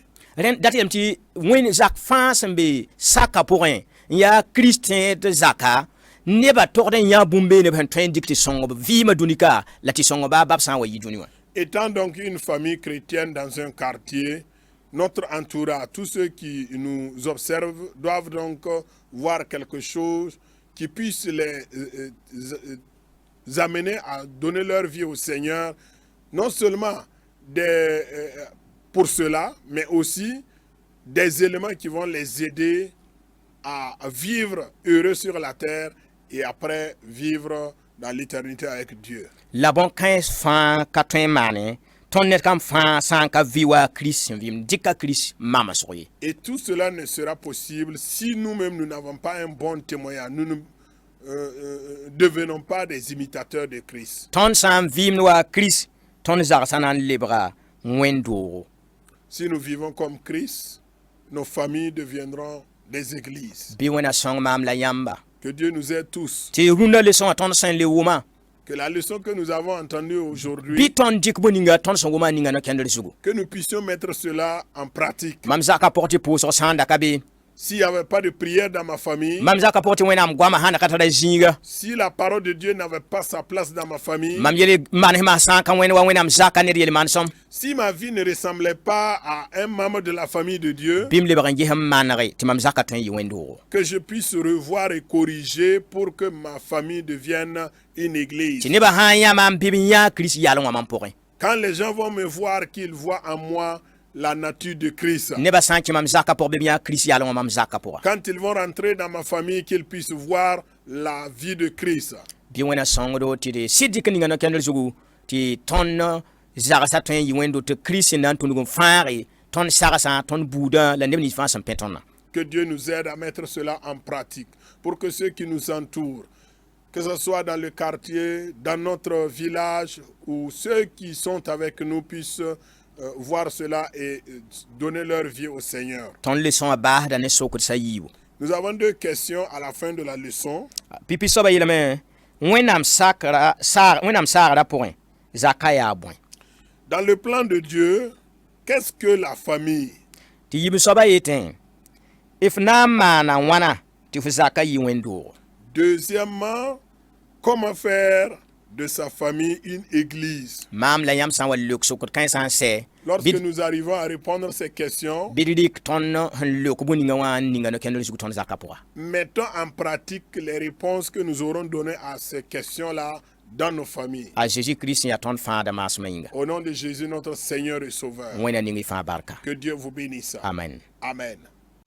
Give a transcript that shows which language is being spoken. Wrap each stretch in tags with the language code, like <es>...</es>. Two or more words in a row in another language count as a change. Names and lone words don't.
<mos>Ren dat yem tɩ wẽn zak fãa sẽn be saka pʋgẽ n yaa Kiristẽed zaka neba togd n yã bũmb neb sẽn tõe n dɩk tɩ sõngb vɩɩmã dũnika la tɩ sõngb bab sã n wa yɩ dũni wã.</mos> <fr>Étant donc une famille chrétienne dans un quartier, notre entourage, tous ceux qui nous observent, doivent donc voir quelque chose qui puisse les amener à donner leur vie au Seigneur, non seulement pour cela, mais aussi des éléments qui vont les aider à vivre heureux sur la terre et après vivre dans l'éternité avec Dieu.</fr> <mos>La bõn-kãens fãa ka tõe n maane tõnd ned kam fãa sã n ka vɩ wa Kirist sẽn vɩɩm dɩka Kirist mamsg ye.</mos> <fr>Et tout cela ne sera possible si nous-mêmes nous n'avons pas un bon témoignage. Nous ne devenons pas des imitateurs de Christ.</fr> <mos>Tõnd sã n vɩɩmd wa Kirist tõnd zagsã na n lebga wẽn-doogo.</mos> <fr>Si nous vivons comme Christ, nos familles deviendront des églises.</fr> <mos>Bɩ wẽna sõng maam la yãmba</mos> <fr>Que Dieu nous aide tous.</fr> <mos>tɩ rũndã lesõngã tõnd sẽn le wʋma</mos> <fr>Que la leçon que nous avons entendue</fr> <mos>bɩ</mos> <fr>aujourd'hui,</fr> <mos>tõnd dɩk bõ ninga tõnd sẽn wʋma ninga no-kẽndr zugu.</mos> <fr>que nous puissions mettre cela en pratique.</fr> <mos>Mam zakã pʋg tɩ pʋʋsg sã n daka be</mos> <fr>S'il n'y avait pas de prière dans ma famille,</fr> <mos>mam zakã pʋg tɩ wẽnnaam goamã sã n da ka tara zĩiga</mos> <fr>si la parole de Dieu n'avait pas sa place dans ma famille,</fr> <mos>mam yel manesmã sã n ka wẽnd wa wẽnnaam zakã ned yel-maan-sõm</mos> <fr>si ma vie ne ressemblait pas à un membre de la famille de Dieu,</fr> <mos>bɩ m lebg n ges n manege tɩ mam zakã tõe n yɩ wẽn-doogo.</mos> <fr>que je puisse revoir et corriger pour que ma famille devienne une église.</fr> <mos>Tɩ nebã sã n yãma n bɩ b yã Kirist yalẽ wã mam pʋgẽ.</mos> <fr>Quand les gens vont me voir, qu'ils voient en moi la nature de Christ.</fr> <mos>Nebã sã n kẽ mam zakã pʋg bɩ b yã Kirist yalẽ wã mam zakã pʋga.</mos> <fr>Quand ils vont rentrer dans ma famille, qu'ils puissent voir la vie de Christ.</fr> <mos>Bɩ wẽna sõngdo tɩ d sɩd dɩk ninga no-kẽndr zugu tɩ tõnd zagsã tõe n yɩ wẽndo tɩ Kirist sẽn na n tũnug n fãage tõnd sagsã tõnd buudã la neb nins fãa sẽn pẽ tõndã.</mos> <fr>Que Dieu nous aide à mettre cela en pratique pour que ceux qui nous entourent, que ce soit dans le quartier, dans notre village ou ceux qui sont avec nous puissent voir cela et donner leur vie au Seigneur.</fr> <mos>Tõnd lesõ a baasda ne sokd sã yiibu.</mos> <fr>Nous avons deux questions à la fin de la leçon.</fr> <mos>Pipi soaba yeelame wẽnnaam saagda pʋgẽ zakã yaa bõe.</mos> <fr>Dans le plan de Dieu, qu'est-ce que la famille?</fr> <mos>Tɩ yib soaba yetẽ f na n maana wãna tɩ f zakã yɩ wẽn-doogo.</mos> <fr>Deuxièmement, comment faire de sa famille une église?</fr> <mos>Maam la yãmb sã n wa leok sokd kãensã n sɛ</mos> <fr>Lorsque nous arrivons à répondre à ces questions,</fr> <mos>bɩ d rɩk tõnd sẽn leok bõe ninga wã n ninga no-kẽndr zug tõnd zakã pʋga.</mos> <fr>mettons en pratique les réponses que nous aurons données à ces questions-là dans nos familles.</fr> <mos>A Jésus-Kirist sẽn yaa tõnd fãada maasmã yĩnga.</mos> <fr>Au nom de Jésus, notre Seigneur et Sauveur,</fr> <mos>Wẽnna ning y fãa barka.</mos> <fr>que Dieu vous bénisse.</fr> <mos>Amen.</mos> <fr>Amen.</fr>